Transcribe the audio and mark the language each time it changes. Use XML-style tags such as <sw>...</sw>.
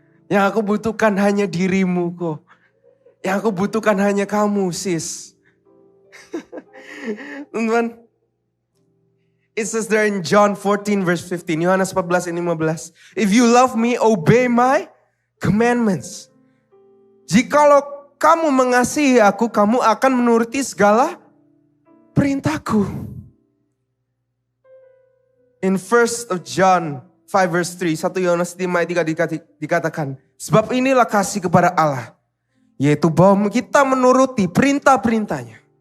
<id>Yang aku butuhkan hanya dirimu kok. Yang aku butuhkan hanya kamu sis. Teman-teman.</id> <en>It says there in John 14 verse 15.</en> <id>Yohanes 14 ini 15.</id> <en>If you love me, obey my commandments.</en> <id>Jikalau kamu mengasihi aku, kamu akan menuruti segala perintahku.</id> <en>In 1 John 5 verse 3.</en> <id>1 Yohanes 5 ayat 3 dikatakan. Sebab inilah kasih kepada Allah. Yaitu bahwa kita menuruti perintah-perintahnya.</id>